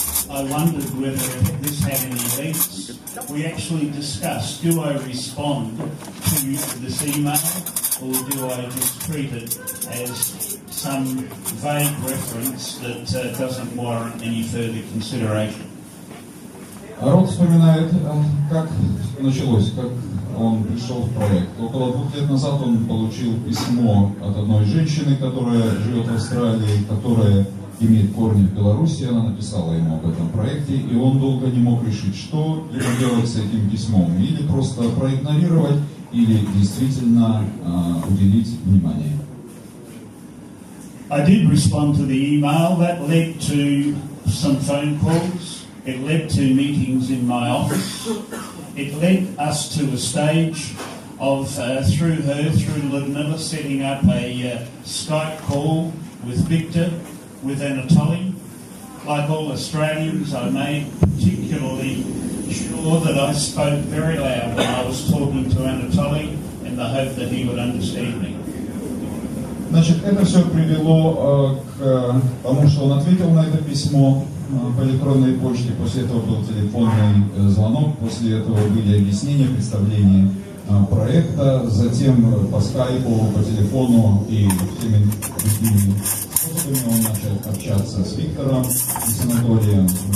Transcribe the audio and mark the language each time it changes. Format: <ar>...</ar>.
<en>I wondered whether this had any legs. We actually discussed, do I respond to this email or do I just treat it as some vague reference that doesn't warrant any further consideration?</en> <ru>Род вспоминает, как началось, как он пришел в проект. Около 2 лет назад он получил письмо от одной женщины, которая живет в Австралии, которая имеет корни в Беларуси. Она написала ему об этом проекте, и он долго не мог решить, что ему делать с этим письмом. Или просто проигнорировать, или действительно уделить внимание.</ru> <en>I did respond to the email. That led to some phone calls. It led to meetings in my office. It led us to a stage of, through Ludmilla, setting up a Skype call with Victor, with Anatoly. Like all Australians, I made particularly sure that I spoke very loud when I was talking to Anatoly in the hope that he would understand me.</en> <ru>Значит, это все привело к тому, что он ответил на это письмо по электронной почте, после этого был телефонный звонок, после этого были объяснения, представления проекта, затем по скайпу, по телефону и всеми другими способами он начал общаться с Виктором и с Анатолием.</ru>